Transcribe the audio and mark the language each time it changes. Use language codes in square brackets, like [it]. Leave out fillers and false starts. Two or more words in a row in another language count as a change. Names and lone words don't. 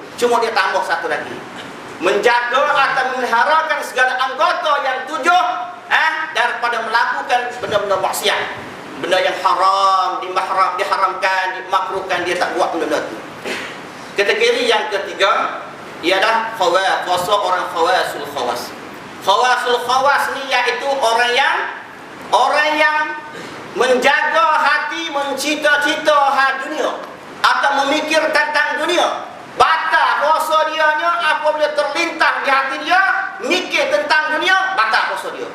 [ms] Cuma dia tambah satu lagi, menjaga atau memeliharakan segala anggota yang tujuh daripada melakukan benda-benda maksiat, benda yang haram, diharamkan, dimakruhkan, dia tak buat benda tu. Kategori yang ketiga ialah puasa orang [ar] خواص الخواص. خواص الخواص [ms] ni iaitu orang yang menjaga hati, mencita-cita dunia atau memikir tentang dunia. Batal puasa dia nya apabila terlintas di hati dia mikir tentang dunia, batal puasa dia.